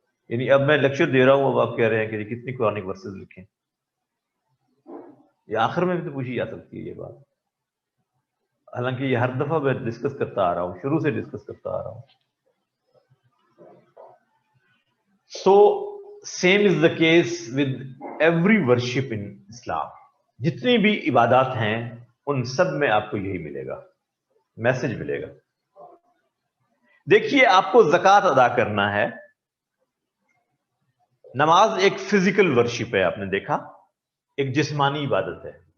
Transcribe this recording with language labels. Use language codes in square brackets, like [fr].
[ur] یعنی اب میں لیکچر دے رہا ہوں, اب آپ کہہ رہے ہیں کہ کتنی قرآنک ورسز لکھیں. یہ آخر میں بھی تو پوچھی جا سکتی ہے یہ بات, حالانکہ یہ ہر دفعہ میں ڈسکس کرتا آ رہا ہوں, شروع سے ڈسکس کرتا آ رہا ہوں. [en] So same is the case with every worship in Islam. [ur] جتنی بھی عبادات ہیں ان سب میں آپ کو یہی ملے گا, میسج ملے گا. دیکھیے آپ کو زکوٰۃ ادا کرنا ہے. نماز ایک فزیکل ورشپ ہے, آپ نے دیکھا, ایک جسمانی عبادت ہے.